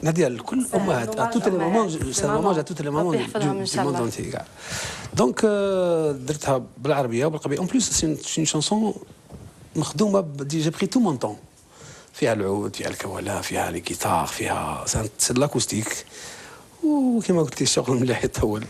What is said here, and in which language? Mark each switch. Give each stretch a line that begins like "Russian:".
Arabic: نادية لكل أمهات,
French: à toutes les mamans, c'est un hommage à toutes les mamans du monde entier.
Arabic: Donc, درتها بالعربية وبالقبائلية.
French: En plus, c'est une chanson مخدومة, j'ai pris tout mon temps.
Arabic: فيها العود, فيها الكوالة, فيها الجيتار, فيها
French: c'est de l'acoustique.
Arabic: وكما قلت لي الشغل مليح يطول.